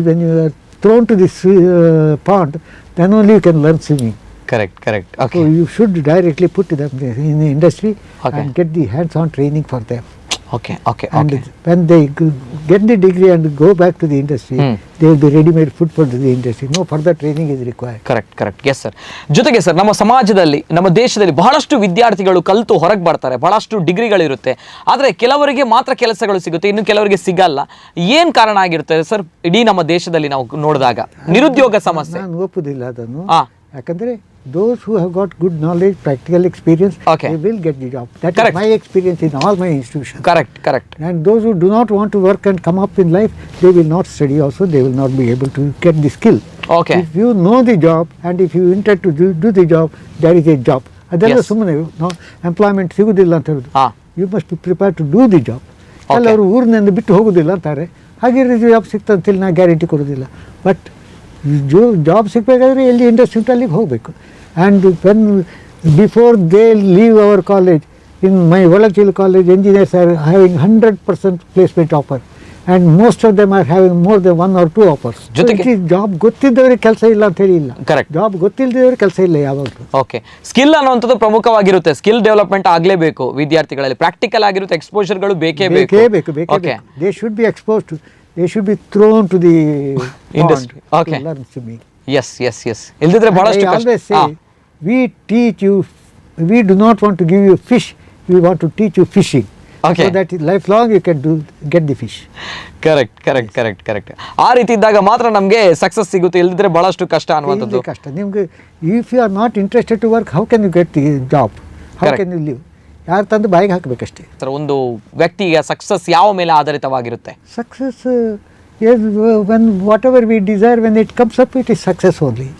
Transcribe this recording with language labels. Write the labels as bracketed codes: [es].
[en] When you are thrown to this pond, then only you can learn swimming. Correct. Okay. So you should directly put them in the industry. Okay. And get the hands-on training for them. Okay okay And okay. when they get the degree and go back to the industry, they will be ready-made food for the industry. No further training is required. Correct. Yes sir. [kn] ಜೊತೆಗೆ sir, ನಮ್ಮ ಸಮಾಜದಲ್ಲಿ, ನಮ್ಮ ದೇಶದಲ್ಲಿ ಬಹಳಷ್ಟು ವಿದ್ಯಾರ್ಥಿಗಳು ಕಲಿತು ಹೊರಗೆ ಬರ್ತಾರೆ, ಬಹಳಷ್ಟು ಡಿಗ್ರಿಗಳಿರುತ್ತೆ, ಆದರೆ ಕೆಲವರಿಗೆ ಮಾತ್ರ ಕೆಲಸಗಳು ಸಿಗುತ್ತೆ, ಇನ್ನು ಕೆಲವರಿಗೆ ಸಿಗಲ್ಲ. ಏನು ಕಾರಣ ಆಗಿರುತ್ತೆ ಸರ್ ಇಡೀ ನಮ್ಮ ದೇಶದಲ್ಲಿ ನಾವು ನೋಡಿದಾಗ ನಿರುದ್ಯೋಗ ಸಮಸ್ಯೆ? ನಾನು ಒಪ್ಪುದಿಲ್ಲ ಅದನ್ನು. ಹಾಂ. ಯಾಕಂದರೆ [en] those who have got good knowledge, practical experience, Okay. they will get the job. That Correct. is my experience in all my institutions. Correct. And those who do not want to work and come up in life, they will not study also, they will not be able to get the skill. Okay. If you know the job and if you intend to do the job, there is a job. [kn] ಅದೆಲ್ಲ [en] Yes. [kn] ಸುಮ್ಮನೆ employment ಸಿಗುವುದಿಲ್ಲ ಅಂತ ಹೇಳೋದು. ಹಾಂ. [en] You must be prepare to do the job. [kn] ಕೆಲವರು ಊರಿನಿಂದ ಬಿಟ್ಟು ಹೋಗೋದಿಲ್ಲ ಅಂತಾರೆ, ಹಾಗೆ ಜಾಬ್ ಸಿಗ್ತಂತ ನಾ ಗ್ಯಾರಂಟಿ ಕೊಡೋದಿಲ್ಲ. ಬಟ್ ಜಾಬ್ ಸಿಗಬೇಕಾದ್ರೆ ಎಲ್ಲಿ ಇಂಡಸ್ಟ್ರಿ ಉಂಟು ಅಲ್ಲಿಗೆ ಹೋಗಬೇಕು. [en] And when before they leave our college, in my Valachil college, engineers are having 100% placement offer, and most of them are having more than 1 or 2 offers. [kn] ಜೊತೆಗೆ job ಗೊತ್ತಿದ್ದವರಿಗೆ ಕೆಲಸ ಇಲ್ಲ ಅಂತ ಹೇಳಿ ಇಲ್ಲ, [en] Correct. [kn] ಜಾಬ್ ಗೊತ್ತಿಲ್ಲದವ್ರಿಗೆ ಕೆಲಸ ಇಲ್ಲ ಯಾವಾಗಲೂ. ಓಕೆ, ಸ್ಕಿಲ್ ಅನ್ನುವಂಥದ್ದು ಪ್ರಮುಖವಾಗಿರುತ್ತೆ. ಸ್ಕಿಲ್ ಡೆವಲಪ್ಮೆಂಟ್ ಆಗಲೇಬೇಕು ವಿದ್ಯಾರ್ಥಿಗಳಲ್ಲಿ. ಪ್ರಾಕ್ಟಿಕಲ್ ಆಗಿರುತ್ತೆ, ಎಕ್ಸ್ಪೋಜರ್ಗಳು ಬೇಕೇ ಬೇಕು. ಬೇಕೇ. [en] They should be exposed to, they should be thrown to the Industry. pond Okay. to learn swimming. Yes yes yes [kn] ಇಲ್ದಿದ್ರೆ [en] And [kn] ಬಹಳಷ್ಟು [en] I always [kn] ಕಷ್ಟ. [en] say, we teach you, we do not want to give you fish, we want to teach you fishing. Okay. So that lifelong you can get the fish. Correct. [kn] ಆ ರೀತಿ ಇದ್ದಾಗ ಮಾತ್ರ ನಮಗೆ success ಸಿಗುತ್ತೆ, ಇಲ್ದಿದ್ರೆ ಬಹಳಷ್ಟು ಕಷ್ಟ ಅನ್ನುವಂಥದ್ದು. ಕಷ್ಟ ನಿಮಗೆ. [en] If you are not interested to work, how can you get the job, how can you live? [kn] ಯಾರು ತಂದು ಬಾಯಿಗೆ ಹಾಕಬೇಕಷ್ಟೇ. ಸರ್, ಒಂದು ವ್ಯಕ್ತಿಗೆ ಸಕ್ಸಸ್ ಯಾವ ಮೇಲೆ ಆಧಾರಿತವಾಗಿರುತ್ತೆ? [en] Success, yes, when whatever we desire, when it comes up, it is success only.